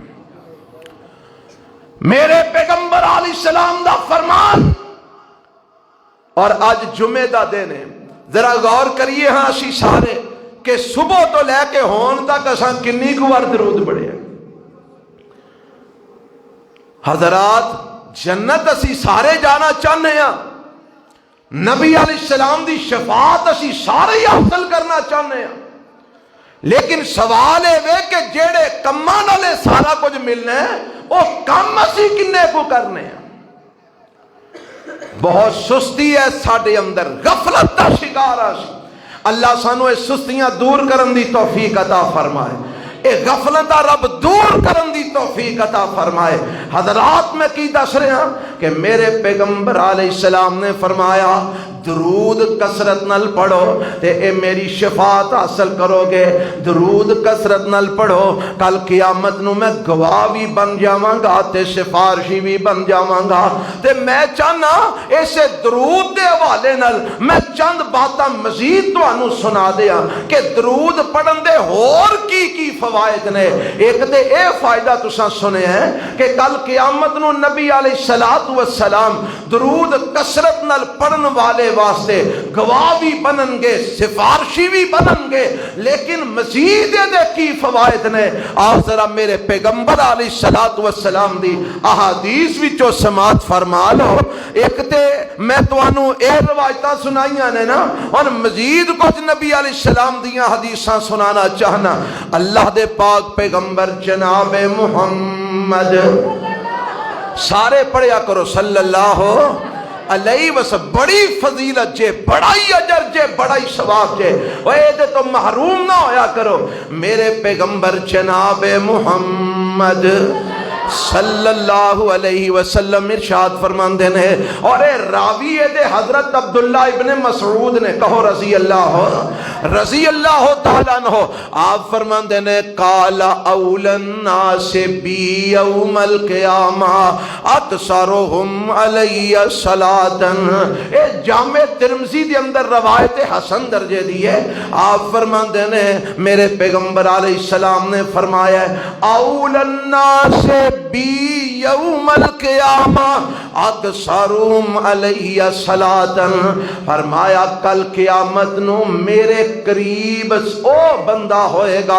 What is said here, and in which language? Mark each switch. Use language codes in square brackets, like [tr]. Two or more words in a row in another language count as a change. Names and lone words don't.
[pa] میرے پیغمبر [ar] علیہ السلام [pa] دا فرمان، اور آج جمعہ دا دن ہے، ذرا غور کریے ہاں اسی سارے کہ صبح تو لے کے ہون تک اساں کنی کو بار درود پڑھے ہیں۔ حضرات جنت اسی سارے جانا چاہنے ہیں، نبی [ar] علیہ السلام [pa] دی شفاعت اسی سارے ہی حاصل کرنا چاہنے ہیں، لیکن سوال ہے کہ جیڑے کماں نالے سارا کچھ ملنا ہے وہ کم اسی کنے کو کرنے ہیں۔ بہت سستی ہے ساڈے اندر، غفلت دا شکار ہے، اللہ سانو اس سستیاں دور کرن دی توفیق عطا فرمائے، اے غفلت رب دور کرن دی توفیق عطا فرمائے۔ حضرات میں کی دس رہا کہ میرے پیغمبر [ar] علیہ السلام [pa] نے فرمایا درود کثرت نال پڑھو تے اے میری شفاعت حاصل کرو گے، درود کثرت نال پڑھو، کل قیامت نو میں گواہ بھی بن جاواں گا تے سفارشی بھی بن جاواں گا۔ تے میں چاہنا اسے درود دے حوالے نال میں چند باتاں مزید تانوں سنا دیاں کہ درود پڑھن دے ہور کی فوائد نے۔ ایک تے اے فائدہ تساں سنے ہیں کہ کل قیامت نو نبی [ar] علیہ الصلوۃ والسلام [pa] درود کثرت نال پڑھن والے واسطے گواہ بھی بنن گے، سفارشی بھی بنن گے، لیکن مزید دے کی فوائد نے آپ ذرا میرے پیغمبر [ar] علیہ الصلوۃ والسلام [pa] دی احادیث وچوں سماعت فرما لو۔ ایک تے میں تانوں اے روایتاں سنائیاں نے نا، اور مزید کچھ نبی [ar] علیہ السلام [pa] دیاں حدیثاں سنانا چاہنا۔ اللہ دے پاک پیغمبر جناب محمد، سارے پڑھیا کرو [ar] صلی اللہ علیہ وسلم، [pa] بڑی فضیلت جے، بڑا ہی اجر جے، بڑا ہی ثواب جے، وہ دے تو محروم نہ ہویا کرو۔ میرے پیغمبر جناب محمد [ar] صلی اللہ علیہ وسلم [pa] ارشاد فرماندے نے، اور اے راوی دے حضرت عبداللہ ابن مسعود نے، کہو [ar] رضی اللہ تعالیٰ عنہ، [pa] آپ فرماندے نے [ar] قال اول الناس بی یوم القیامہ اکثرهم علی صلاۃ۔ [pa] اے جامع ترمذی دے اندر روایت حسن درجے دی ہے۔ آپ فرماندے نے میرے پیغمبر [ar] علیہ السلام [pa] نے فرمایا [ar] اول الناس بی یوم القیامہ اکثرهم علی صلاۃ، [pa] فرمایا کل قیامت نو میرے قریب او بندہ ہوئے گا۔